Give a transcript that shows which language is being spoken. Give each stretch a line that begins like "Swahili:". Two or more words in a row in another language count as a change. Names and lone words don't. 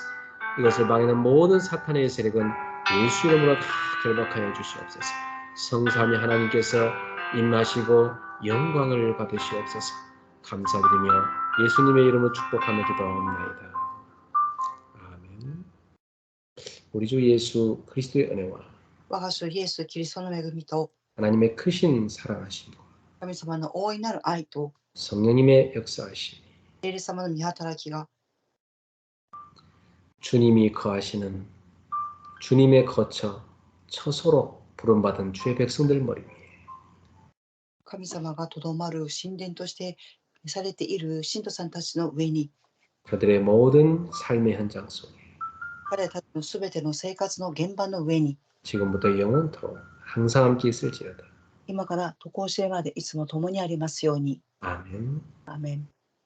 Korean: 이것을 방해하는 모든 사탄의 세력은 예수 이름으로 다 결박하여 주시옵소서. 성삼위 하나님께서 임하시고 영광을 받으시옵소서. 감사드리며 예수님의 이름으로 축복하며 기도하옵나이다. 아멘. 우리 주 예수 그리스도의 은혜와
Japanese: 我が主イエス・キリストの恵みと
Korean: 하나님의 크신 사랑하심과
Japanese: 神様の大いなる愛と
Korean: 성령님의 역사하심이
Japanese: 聖霊様の御働きが
Korean: 주님이 거하시는 주님의 거처 처소로 부름받은 주의 백성들 머리 위에
Japanese: 神様がとどまる神殿としてされている信徒さんたちの上に
Korean: 그들의 모든 삶의 현장 속에
Japanese: 彼たちのすべての生活の現場の上に
Korean: 지금부터 영원토록 항상 함께 있을지어다.
Japanese: 今から常しえまでいつも共にありますように。
Korean: 아멘.
Japanese: アーメン。